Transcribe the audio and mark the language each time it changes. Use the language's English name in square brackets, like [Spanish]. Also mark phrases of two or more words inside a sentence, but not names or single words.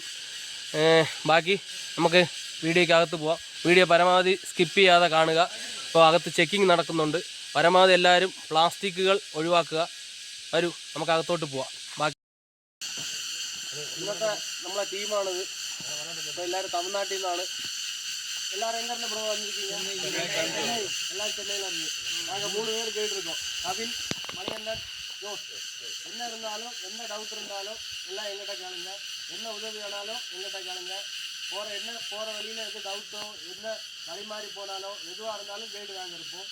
[Malayalam] ബാക്കി നമുക്ക് വീഡിയോയ്ക്ക് അകത്ത് പോവാം. വീഡിയോ പരമാവധി സ്കിപ്പ് ചെയ്യാതെ കാണുക. ഇപ്പോൾ അകത്ത് ചെക്കിങ് നടക്കുന്നുണ്ട്. പരമാവധി എല്ലാവരും പ്ലാസ്റ്റിക്കുകൾ ഒഴിവാക്കുക. വരൂ, നമുക്ക് അകത്തോട്ട് പോവാം. ബാക്കി ഇന്നത്തെ നമ്മളെ ടീമാണിത്. ഇപ്പോൾ എല്ലാവരും തമിഴ്നാട്ടിൽ നിന്നാണ്. [Tamil] எல்லாரும் எங்க இருந்து ப்ரோ வந்திருக்கீங்க? எல்லாரும் சென்னையில இருந்து. நாங்க 3 பேர் கேட்டிருக்கோம். கவின், மணிகண்டன், ஜோஸ். என்ன இருந்தாலும் என்ன டவுட் இருந்தாலும் எல்லாம் எங்கிட்ட கேளுங்க. என்ன உதவி வேணாலும் எங்கிட்ட கேளுங்க. போற வழியில எது டவுட்டோ என்ன வழிமாறி போனாலும் எதுவாக இருந்தாலும் கைடு நாங்கள் இருப்போம்.